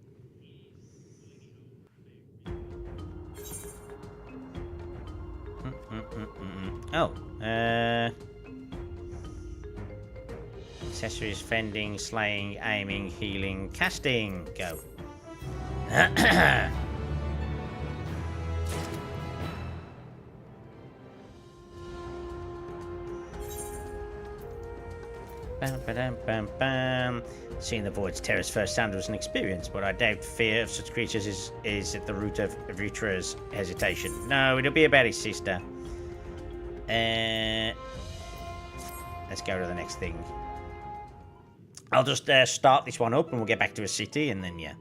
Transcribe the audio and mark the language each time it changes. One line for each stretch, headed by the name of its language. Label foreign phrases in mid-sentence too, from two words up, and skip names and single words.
English: Oh, accessories, fending, slaying, aiming, healing, casting. Go. Bam, ba-dam, bam, bam. Seeing the void's terror's first sound was an experience, but I doubt fear of such creatures is at the root of Ritra's hesitation. No, it'll be about his sister. Let's go to the next thing. I'll just start this one up and we'll get back to a city and then, yeah.